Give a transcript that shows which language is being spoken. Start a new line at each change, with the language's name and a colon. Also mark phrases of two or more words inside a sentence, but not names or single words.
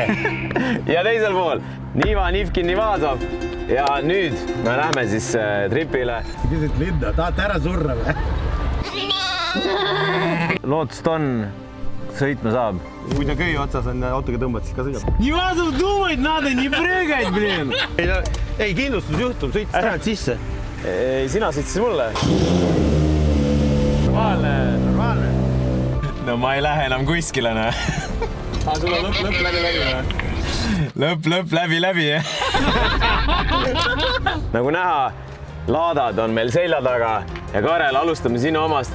Estonian: Ja teisel pool Niva Nivkin Nivazov. Ja nüüd me lähme siis tripile. Küsid Linda, tahate ära surra või? Lootust on, sõitma saab. Kui ta köi otsas on autoga tõmbad, siis ka sõidab.
Russian: Nivazov думать надо, не прыгать, блин!
Estonian: Ei, kindlustusjuhtum, sõitis tänad sisse. Ei, sina sõitsid mulle. Normaalne. No ma ei lähe enam kuskile, no. Sul on lõpp läbi. Lõpp läbi. Nagu näha, laadad on meil selja taga ja Karel, alustame sinu omast.